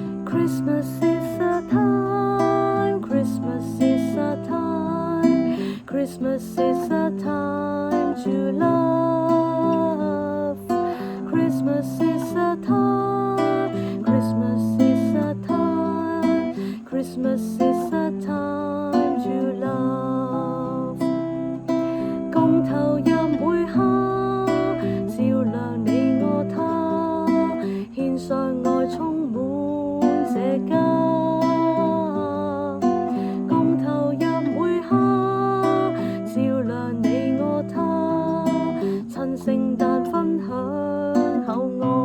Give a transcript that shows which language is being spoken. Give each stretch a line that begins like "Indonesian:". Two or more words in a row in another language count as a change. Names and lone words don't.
English: Christmas is a time, Christmas is a time, Christmas is a time to love. Christmas is a time, Christmas is a time, Christmas is a time to love.
Cantonese: 共投入每刻，照亮你我他，獻上愛充滿這家。共投入每刻，照亮你我他，趁聖誕分享厚愛。